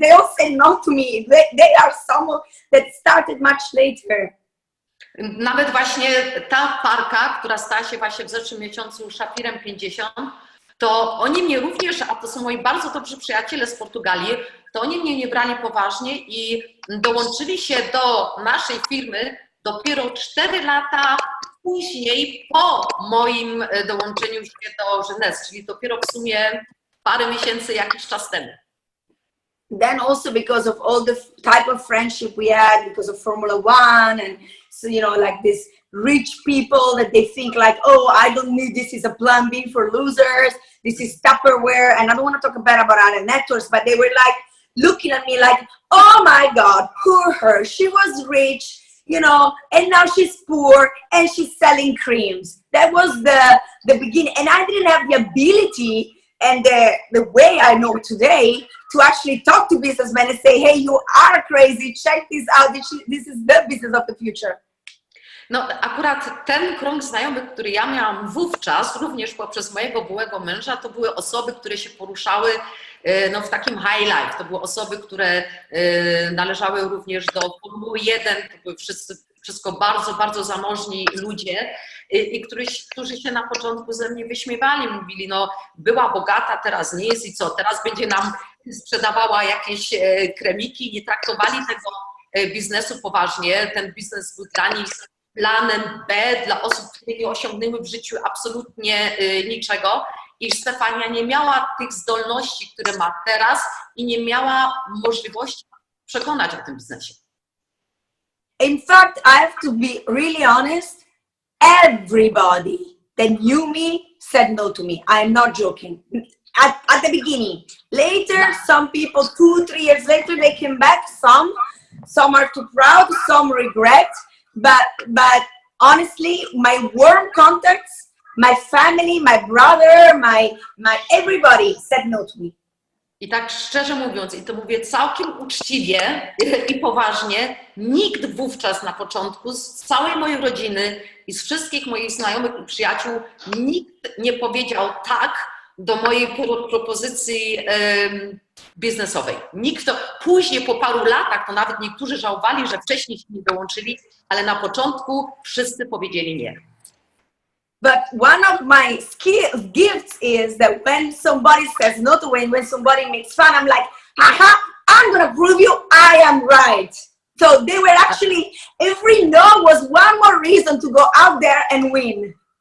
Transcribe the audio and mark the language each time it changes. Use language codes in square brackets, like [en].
[en] They all say no to me. They are someone that started much later. [pl] Nawet właśnie ta parka, która stała się właśnie w zeszłym miesiącu Szafirem 50, to oni mnie również, a to są moi bardzo dobrzy przyjaciele z Portugalii, to oni mnie nie brali poważnie i dołączyli się do naszej firmy dopiero 4 lata później po moim dołączeniu się do Jeunesse, czyli dopiero w sumie parę miesięcy, jakiś czas temu. [en] Then also because of all the type of friendship we had, because of Formula One, and so, you know, like this rich people that they think like, oh, I don't need, this is a plan B for losers, this is Tupperware, and I don't want to talk about other networks, but they were like looking at me like, oh my God, poor her, she was rich, you know, and now she's poor and she's selling creams. That was the beginning, and I didn't have the ability and the way I know today to actually talk to businessmen and say, hey, you are crazy, check this out, this is the business of the future. [pl] No akurat ten krąg znajomych, który ja miałam wówczas, również poprzez mojego byłego męża, to były osoby, które się poruszały no, w takim high life. To były osoby, które należały również do Formuły 1, to były wszystko bardzo, bardzo zamożni ludzie i którzy się na początku ze mnie wyśmiewali, mówili, no była bogata, teraz nie jest i co, teraz będzie nam sprzedawała jakieś kremiki, nie traktowali tego biznesu poważnie, ten biznes był dla nich planem B dla osób, które nie osiągnęły w życiu absolutnie niczego i Stefania nie miała tych zdolności, które ma teraz i nie miała możliwości przekonać o tym biznesie. [en] In fact, I have to be really honest, everybody that knew me said no to me. I am not joking. At the beginning. Later, some people, 2-3 years later, they came back. Some are too proud, some regret. But honestly, my warm contacts, my family, my brother, my everybody said no to me. [pl] I tak szczerze mówiąc, i to mówię całkiem uczciwie i poważnie, nikt wówczas na początku z całej mojej rodziny i z wszystkich moich znajomych i przyjaciół, nikt nie powiedział tak do mojej propozycji biznesowej. Nikt to później po paru latach, to nawet niektórzy żałowali, że wcześniej się nie dołączyli, ale na początku wszyscy powiedzieli nie. [en] But one of my gifts is that when somebody says no to when somebody makes fun, I'm like, haha, I'm gonna prove you I am right. So they were actually, every no was one more reason to go out there and win.